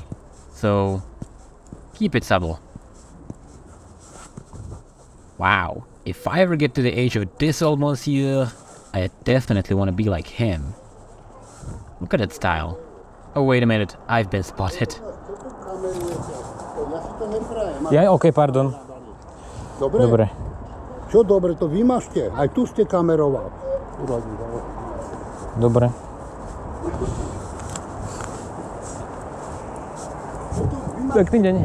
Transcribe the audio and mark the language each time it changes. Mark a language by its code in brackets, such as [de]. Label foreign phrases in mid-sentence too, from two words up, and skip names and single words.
[en] So keep it subtle. Wow, if I ever get to the age of this old monsieur, I definitely want to be like him. Look at that style. Oh, wait a minute, I've been spotted. [sk] Ja, OK, pardon. Dobre. Čo dobre, to vymažte. Aj tu ste kameroval. Dobre. Pekný deň.